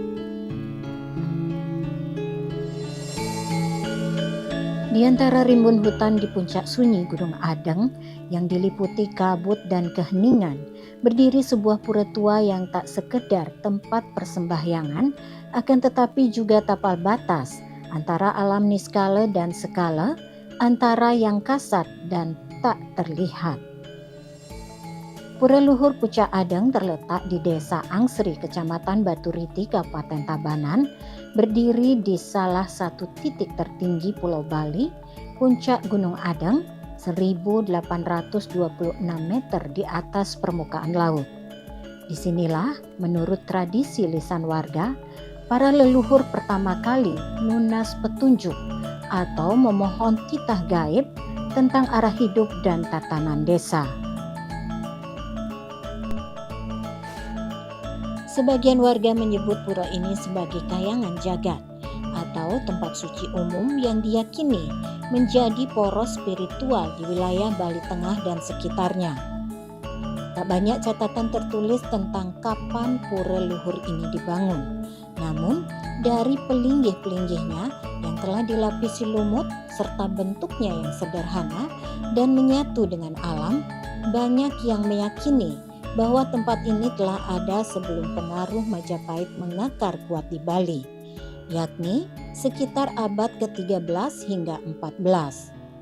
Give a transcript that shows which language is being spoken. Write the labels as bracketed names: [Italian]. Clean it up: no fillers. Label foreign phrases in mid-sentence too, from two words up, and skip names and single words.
[Indonesian] Di antara rimbun hutan di puncak sunyi Gunung Adeng yang diliputi kabut dan keheningan, berdiri sebuah pura tua yang tak sekedar tempat persembahyangan, akan tetapi juga tapal batas antara alam niskala dan skala, antara yang kasat dan tak terlihat. Pura Luhur Pucak Adeng terletak di Desa Angsri, Kecamatan Baturiti, Kabupaten Tabanan, berdiri di salah satu titik tertinggi Pulau Bali, Puncak Gunung Adeng, 1826 meter di atas permukaan laut. Disinilah, menurut tradisi lisan warga, para leluhur pertama kali nunas petunjuk atau memohon titah gaib tentang arah hidup dan tatanan desa. Sebagian warga menyebut pura ini sebagai kayangan jagat atau tempat suci umum yang diyakini menjadi poros spiritual di wilayah Bali Tengah dan sekitarnya. Tak banyak catatan tertulis tentang kapan pura luhur ini dibangun. Namun, dari pelinggih-pelinggihnya yang telah dilapisi lumut serta bentuknya yang sederhana dan menyatu dengan alam, banyak yang meyakini bahwa tempat ini telah ada sebelum pengaruh Majapahit mengakar kuat di Bali, yakni sekitar abad ke-13 hingga 14.